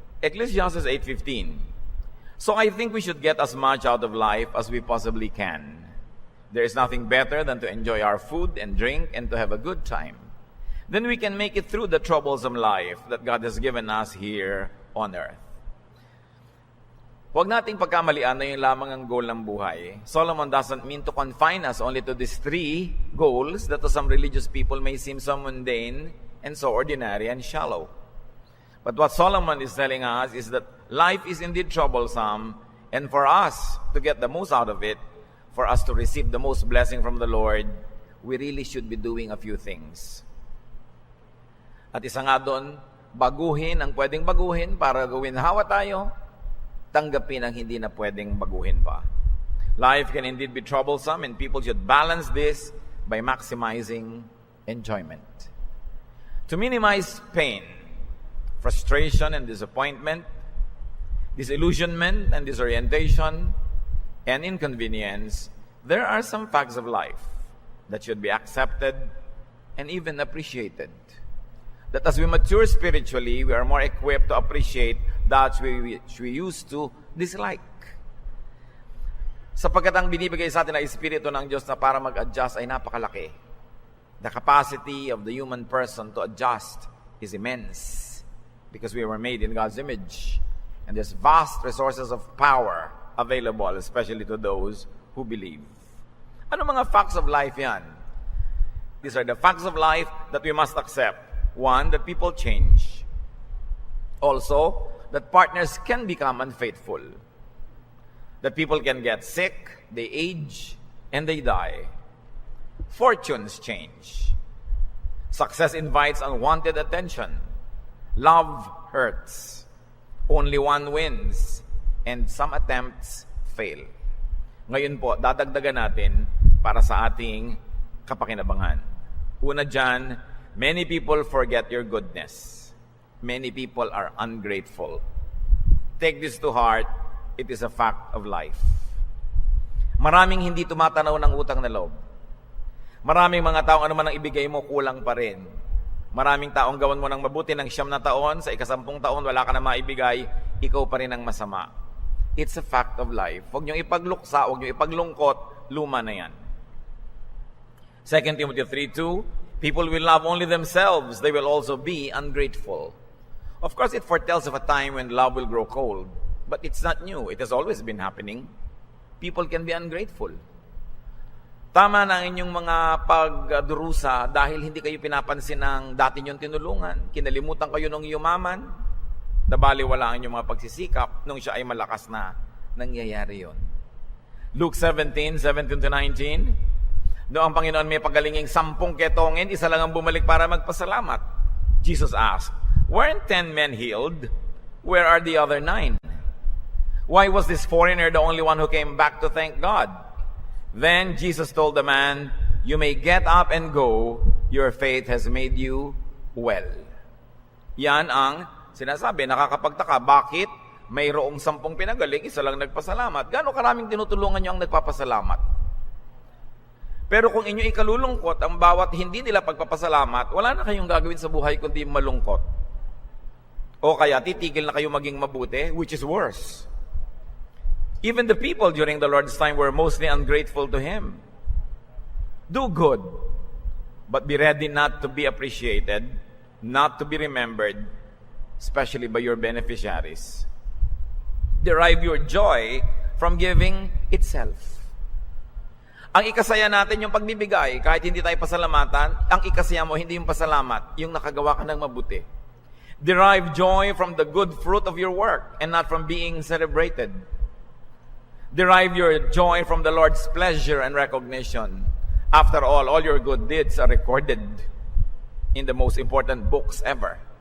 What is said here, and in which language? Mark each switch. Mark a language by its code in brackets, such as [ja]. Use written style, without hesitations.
[en] Ecclesiastes 8:15. So I think we should get as much out of life as we possibly can. There is nothing better than to enjoy our food and drink and to have a good time. Then we can make it through the troublesome life that God has given us here on earth. [tl] Huwag nating pagkamalian na yung lamang ang goal ng buhay. [en] Solomon doesn't mean to confine us only to these three goals that to some religious people may seem so mundane and so ordinary and shallow. But what Solomon is telling us is that life is indeed troublesome, and for us to get the most out of it, for us to receive the most blessing from the Lord, we really should be doing a few things. [tl] At isa nga doon, baguhin ang pwedeng baguhin para gawin hawa tayo, tanggapin ang hindi na pwedeng baguhin pa. [en] Life can indeed be troublesome, and people should balance this by maximizing enjoyment. To minimize pain, frustration and disappointment, disillusionment and disorientation, and inconvenience, there are some facts of life that should be accepted and even appreciated. That as we mature spiritually, we are more equipped to appreciate that which we used to dislike. [tl] Sapagkat ang binibigay sa atin na Espiritu ng Diyos na para mag-adjust ay napakalaki. [en] The capacity of the human person to adjust is immense because we were made in God's image. And there's vast resources of power available, especially to those who believe. [tl] Ano mga [en] facts of life [tl] yan? [en] These are the facts of life that we must accept. One, that people change. Also, that partners can become unfaithful. That people can get sick, they age, and they die. Fortunes change. Success invites unwanted attention. Love hurts. Only one wins, and some attempts fail. [tl] Ngayon po, dadagdagan natin para sa ating kapakinabangan. Una dyan, [en] many people forget your goodness. Many people are ungrateful. Take this to heart. It is a fact of life. [tl] Maraming hindi tumatanaw ng utang na loob. Maraming mga taong ano man ang ibigay mo, kulang pa rin. Maraming taong gawan mo ng mabuti ng 9 na taon, sa 10 taon, wala ka na maibigay, ikaw pa rin ang masama. [en] It's a fact of life. [tl] Huwag niyong ipagluksa, huwag niyong ipaglungkot, luma na yan. [en] 2 Timothy 3:2, people will love only themselves, they will also be ungrateful. Of course, it foretells of a time when love will grow cold. but it's not new. It has always been happening. People can be ungrateful. [tl] Tama na ang inyong mga pagdurusa dahil hindi kayo pinapansin ng dati niyong tinulungan. Kinalimutan kayo nung yumaman. Nabaliwala ang inyong mga pagsisikap nung siya ay malakas na. Nangyayari yon. Luke 17:17-19. Noong ang Panginoon may pagalinging 10 ketongin, isa lang ang bumalik para magpasalamat. [en] Jesus asked, "Weren't 10 men healed? Where are the other 9? Why was this foreigner the only one who came back to thank God?" Then Jesus told the man, "You may get up and go. Your faith has made you well." [tl] Yan ang sinasabi. Nakakapagtaka. Bakit mayroong 10 pinagaling, isa lang nagpasalamat? Gaano karaming tinutulungan nyo ang nagpapasalamat? Pero kung inyo ikalulungkot ang bawat hindi nila pagpapasalamat, wala na kayong gagawin sa buhay kundi malungkot. O kaya titigil na kayo maging mabuti, [en] which is worse. Even the people during the Lord's time were mostly ungrateful to Him. Do good, but be ready not to be appreciated, not to be remembered, especially by your beneficiaries. Derive your joy from giving itself. [tl] Ang ikasaya natin yung pagbibigay, kahit hindi tayo pasalamatan, ang ikasaya mo hindi yung pasalamat, yung nakagawa ka ng mabuti. [en] Derive joy from the good fruit of your work and not from being celebrated. Derive your joy from the Lord's pleasure and recognition. After all your good deeds are recorded in the most important books ever.